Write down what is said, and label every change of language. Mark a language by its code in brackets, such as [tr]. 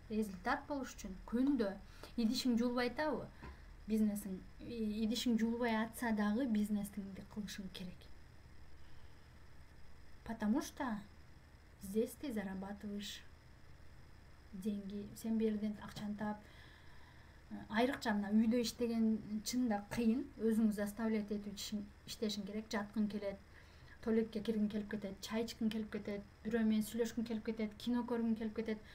[ky] Результат болуш үчүн күндө идишиң жуулбай атабы? Бизнесиң идишиң жуулбай атса дагы бизнесиңди кылышың керек. [ru] Потому что здесь ты зарабатываешь деньги. [ky] Сен бул жерден акчаны таап, айрыкча мына үйдө иштеген чында кыйын. Өзүңү заставлять этип иштешиң керек. Жаткың келет, туалетке киргиң келип кетет, чай ичкиң келип кетет, бирөө менен сүйлөшкүң келип кетет, кино көргүң келип кетет.